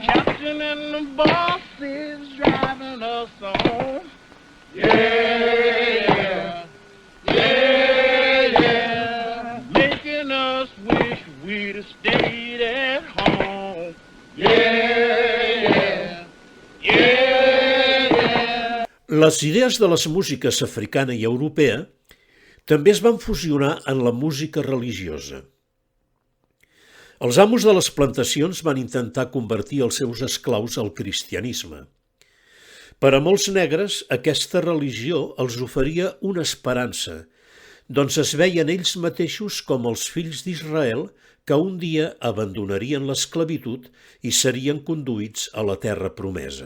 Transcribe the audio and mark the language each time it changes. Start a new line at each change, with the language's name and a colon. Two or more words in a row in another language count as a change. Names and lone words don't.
English: Captain and the boss is driving us home. Yeah, yeah, yeah, yeah. Making us wish we'd have stayed at home. Yeah, yeah, yeah.
Catalan: Les idees de les músiques africana i europea també es van fusionar en la música religiosa. Els amos de les plantacions van intentar convertir els seus esclaus al cristianisme. Per a molts negres, aquesta religió els oferia una esperança, doncs es veien ells mateixos com els fills d'Israel que un dia abandonarien l'esclavitud i serien conduïts a la terra promesa.